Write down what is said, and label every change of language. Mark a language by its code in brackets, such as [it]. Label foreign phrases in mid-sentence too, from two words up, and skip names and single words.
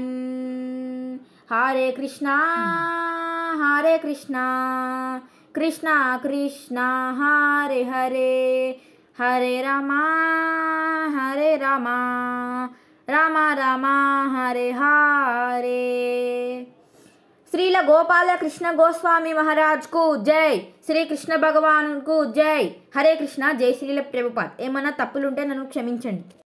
[sa] हरे कृष्णा कृष्णा कृष्णा हरे हरे हरे रामा रामा रामा हरे हरे. [te] శ్రీల గోపాల కృష్ణ గోస్వామి మహారాజ్ కు జై. శ్రీ కృష్ణ భగవాన్ కు జై. హరే కృష్ణ జై శ్రీల ప్రభుపాద్. ఏమన్నా తప్పులుంటే నన్ను క్షమించండి.